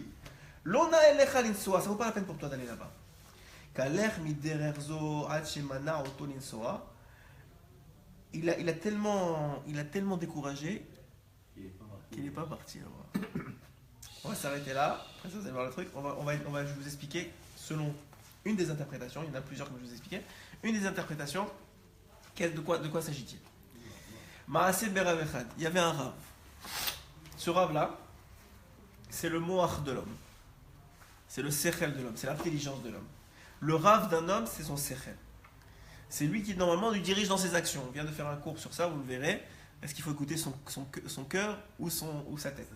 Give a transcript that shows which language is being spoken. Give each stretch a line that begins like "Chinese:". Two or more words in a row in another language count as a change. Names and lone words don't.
French: Ça vaut pas la peine pour toi d'aller là-bas. Il a tellement découragé qu'il n'est pas parti là-bas. On va s'arrêter là. Après ça, vous allez voir le truc. Je vais vous expliquer selon une des interprétations. Il y en a plusieurs comme je vous expliquais. Une des interprétations, de quoi s'agit-il?
Hebrew: מעשה ברב אחד.
French: Il y avait un rave. Ce rave-là, c'est le moach de l'homme. C'est le sechel de l'homme. C'est l'intelligence de l'homme. Le rave d'un homme, c'est son sechel. C'est lui qui, normalement, lui dirige dans ses actions. On vient de faire un cours sur ça, vous le verrez. Est-ce qu'il faut écouter son cœur ou sa tête?